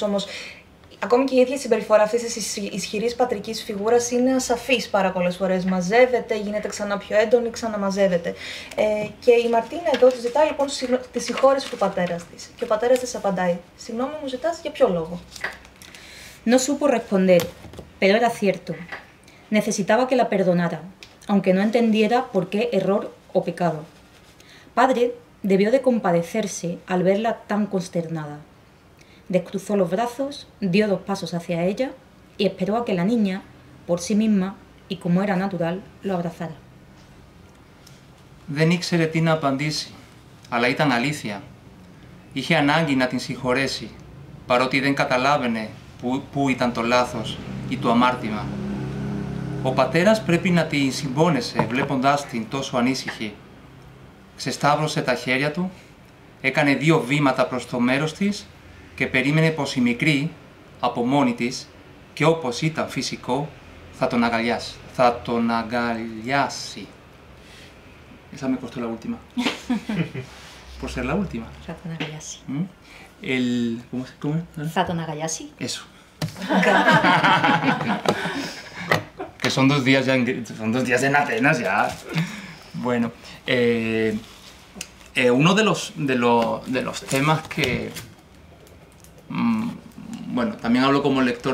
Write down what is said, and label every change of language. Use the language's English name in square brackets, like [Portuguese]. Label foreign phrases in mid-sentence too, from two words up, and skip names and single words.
[Greek] Όμως ακόμη και η ίδια συμπεριφορά αυτής της ισχυρής πατρικής φιγούρας είναι ασαφής πάρα πολλές φορές. Μαζεύεται, γίνεται ξανά πιο έντονη, ξαναμαζεύεται. Και η Μαρτίνα εδώ της ζητάει λοιπόν τη συγχώρεση του πατέρας της. Και ο πατέρας της απαντάει: «Συγγνώμη, μου ζητάς για ποιο λόγο?» [Spanish] No supo responder, pero era cierto. Necesitaba que la perdonara, aunque no entendiera por qué error o pecado. Padre debió de compadecerse al verla tan consternada. Descruzó los brazos, dio 2 pasos hacia ella y esperó a que la niña, por sí misma y como era natural, lo abrazara. [Greek] Δεν ήξερε τι να απαντήσει, αλλά ήταν αλήθεια. Είχε ανάγκη να την συγχωρέσει, παρότι δεν καταλάβαινε πού ήταν το λάθος ή το αμάρτημα. Ο πατέρας πρέπει να την συμπόνεσε βλέποντάς την τόσο ανήσυχη. Ξεσταύρωσε τα χέρια του, έκανε 2 βήματα προς το μέρος της και περίμενε πως η μικρή, από μόνη της, και όπως ήταν φυσικό, θα τον αγκαλιάσει. Θα τον αγκαλιάσει. [Spanish] Esa me costó la última. Por ser la última. [Greek] Θα τον αγκαλιάσει. [Spanish] ¿Cómo es? [Greek] Θα τον αγκαλιάσει. [Spanish] Eso. Que son 2 días ya son 2 días en Atenas ya. Bueno, uno de los temas que bueno, también hablo como lector.